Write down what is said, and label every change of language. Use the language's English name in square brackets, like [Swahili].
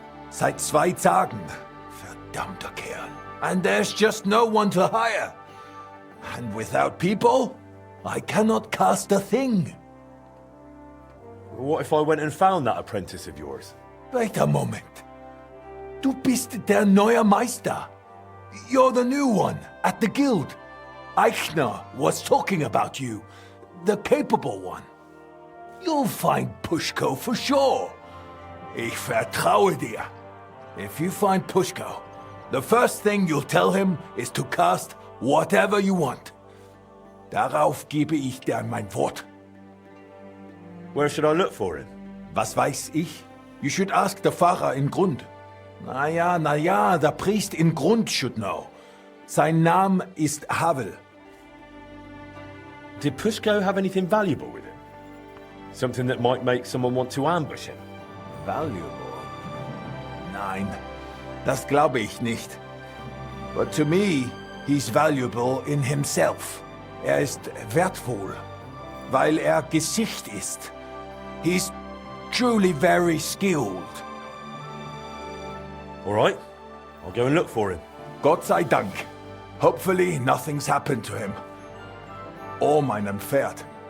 [German] Seit 2 Tagen. Verdammter Kerl. [English] And there's just no one to hire. And without people, I cannot cast a thing. What if I went and found that apprentice of yours? Wait a moment. [German] Du bist der neue Meister. [English] You're the new one at the guild. Eichner was talking about you, the capable one. You'll find Pushko for sure. [German] Ich vertraue dir. [English] If you find Pushko, the first thing you'll tell him is to cast whatever you want. [German] Darauf gebe ich dir mein Wort. [English] Where should I look for him? [German] Was weiß ich? [English] You should ask the Pfarrer in Grund. Na ja, the priest in Grund should know. [German] Sein Name ist Havel. [English] Did Pushko have anything valuable with him? Something that might make someone want to ambush him? Valuable? [German] Nein, das glaube ich nicht. [English] But to me, he's valuable in himself. [German] Er ist wertvoll, weil er Gesicht ist. [English] He's truly very skilled. All right, I'll go and look for him. [German] Gott sei Dank. [English] Hopefully nothing's happened to him. [German] Or meinem Pferd.